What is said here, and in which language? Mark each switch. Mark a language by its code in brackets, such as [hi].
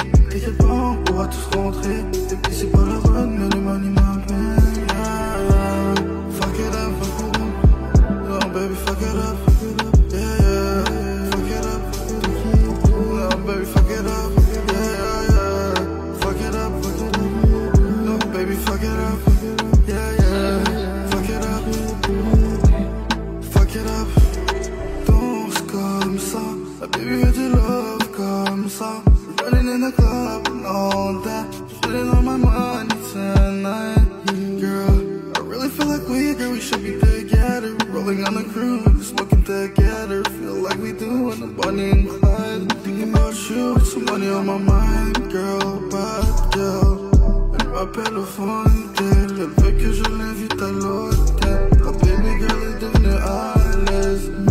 [fr] T'inquiète pas, on pourra tous rentrer. Et puis c'est pas la bonne, mais le money m'appelle. [en] Fuck it up, no baby, fuck it up. Yeah, fuck it up. No baby, fuck it up. Yeah, fuck it up. No baby, fuck it up. Yeah, fuck it up. Fuck it up. [fr] Danse comme ça, la baby veut du love comme ça. [en] Running in the club and all that, feeling on my money tonight. Girl, I really feel like we should be together. Rolling on the cruise, smoking together. Feel like we do in the Bonnie and Clyde. Thinking about you, with some money on my mind. Girl, bad girl, [fr] elle m'appelle au fond d'elle. Elle veut que je l'invite à l'hôtel. La baby girl est devenue à l'aise.